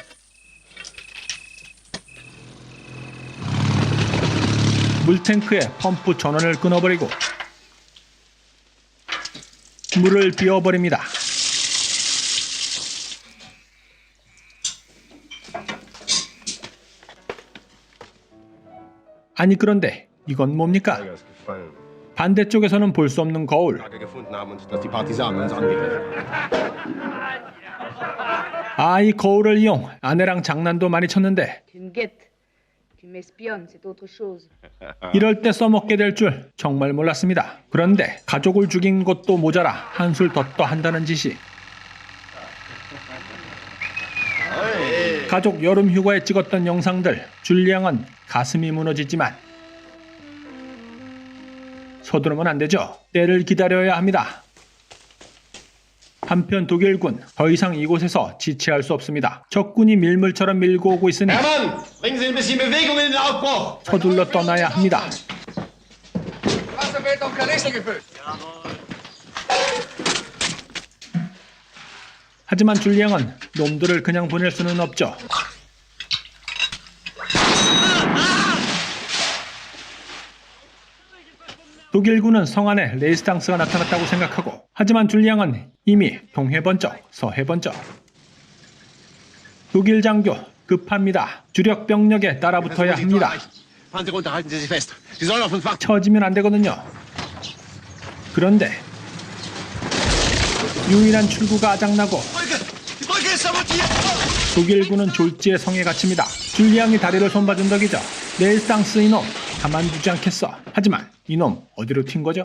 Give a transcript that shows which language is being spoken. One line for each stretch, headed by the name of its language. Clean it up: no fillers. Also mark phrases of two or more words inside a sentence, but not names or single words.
Korean: 물탱크의 펌프 전원을 끊어버리고 물을 비워버립니다. 아니 그런데 이건 뭡니까? 반대쪽에서는 볼 수 없는 거울.
German: gefunden haben und dass die Partisanen uns angegriffen.
Korean: 이 거울을 이용 아내랑 장난도 많이 쳤는데,
French: Tu me guettes. Tu m'espionnes, c'est autre chose.
Korean: 이럴 때 써먹게 될 줄 정말 몰랐습니다. 그런데 가족을 죽인 것도 모자라 한술 더 떠한다는 짓이. 가족 여름 휴가에 찍었던 영상들. 줄리앙은 가슴이 무너지지만 서두르면 안 되죠. 때를 기다려야 합니다. 한편 독일군, 더 이상 이곳에서 지체할 수 없습니다. 적군이 밀물처럼 밀고 오고 있으니
German: Hermann, bringen Sie ein bisschen Bewegung in den Aufbruch!
Korean: 서둘러 떠나야 합니다. 하지만 줄리앙은 놈들을 그냥 보낼 수는 없죠. 독일군은 성 안에 레이스탕스가 나타났다고 생각하고, 하지만 줄리앙은 이미 동해번쩍 서해번쩍. 독일 장교 급합니다. 주력 병력에 따라붙어야 합니다.
German: Fahren Sie runter, halten Sie sich fest. Sie sollen auf uns warten.
Korean: 처지면 안 되거든요. 그런데 유일한 출구가 아작나고
German: Die Brücke ist sabotiert!
Korean: 독일군은 졸지에 성에 갇힙니다. 줄리앙이 다리를 손봐준 덕이죠. 레이스탕스 이놈 가만두지 않겠어. 하지만 이놈 어디로 튄 거죠?